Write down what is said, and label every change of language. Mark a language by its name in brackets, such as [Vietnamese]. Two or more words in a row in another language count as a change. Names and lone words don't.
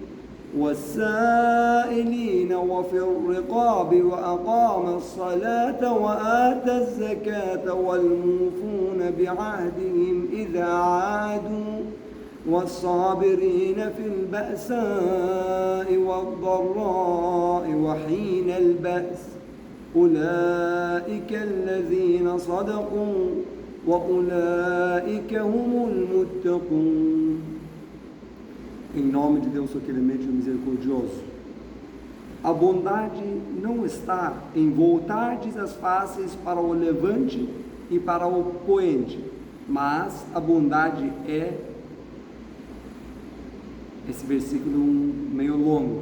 [Arabic] والسائلين وفي الرقاب وأقام الصلاة وآتى الزكاة والموفون بعهدهم إذا عادوا والصابرين في البأساء والضراء وحين البأس أولئك الذين صدقوا وأولئك هم المتقون. [Portuguese] Em nome de Deus, o clemente e o misericordioso. A bondade não está em voltardes as faces para o levante e para o poente, mas a bondade é, esse versículo meio longo.